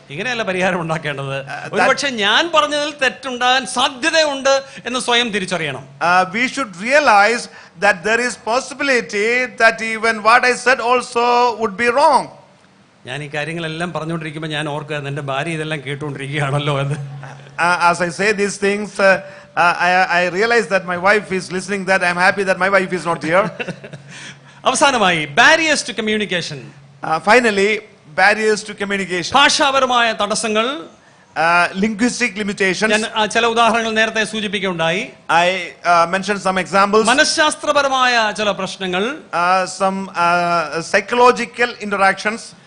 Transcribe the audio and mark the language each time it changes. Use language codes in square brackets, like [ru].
[ml] ഇങ്ങനെയല്ല പരിഹാരം ഉണ്ടാക്കേണ്ടത്. ഒരുപക്ഷെ ഞാൻ പറഞ്ഞതിൽ തെറ്റുണ്ടാകാൻ സാധ്യതയുണ്ട് എന്ന് സ്വയം തിരിച്ചറിയണം. [en] We should realize that there is possibility that even what I said also would be wrong. [ml] ഞാൻ ഈ കാര്യങ്ങളെല്ലാം പറഞ്ഞുകൊണ്ടിരിക്കുമ്പോൾ ഞാൻ ഓർക്കുക എൻ്റെ ഭാര്യ ഇതെല്ലാം കേട്ടുകൊണ്ടിരിക്കുകയാണല്ലോ എന്ന്. [en] As I say these things, I realize that my wife is listening, that I'm happy that my wife is not here. [ml] അവസാനമായി [en] barriers to communication. Finally, barriers to communication. [ml] ഭാഷാപരമായ തടസ്സങ്ങൾ, [en] linguistic limitations. [ml] ഞാൻ ചില ഉദാഹരണങ്ങൾ നേരത്തെ സൂചിപ്പിക്കുകയുണ്ടായി. [en] I mentioned some examples. [ml] മനഃശാസ്ത്രപരമായ ചില പ്രശ്നങ്ങൾ, [en] some psychological interactions.